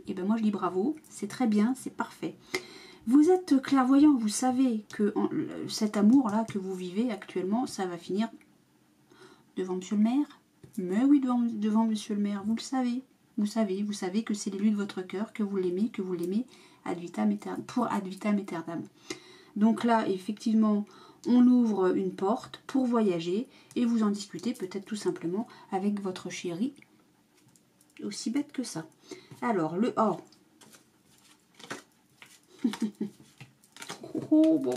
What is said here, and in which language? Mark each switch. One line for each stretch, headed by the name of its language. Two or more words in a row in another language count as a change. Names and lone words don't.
French: Et ben moi, je dis bravo, c'est très bien, c'est parfait. Vous êtes clairvoyant, vous savez que cet amour-là que vous vivez actuellement, ça va finir devant monsieur le maire. Mais oui, devant monsieur le maire, vous le savez. Vous savez que c'est l'élu de votre cœur, que vous l'aimez
Latin: ad vitam aeternam,
French: pour
Latin: ad vitam aeternam.
French: Donc là, effectivement, on ouvre une porte pour voyager et vous en discutez peut-être tout simplement avec votre chéri. Aussi bête que ça. Alors, le or. Oh, bon.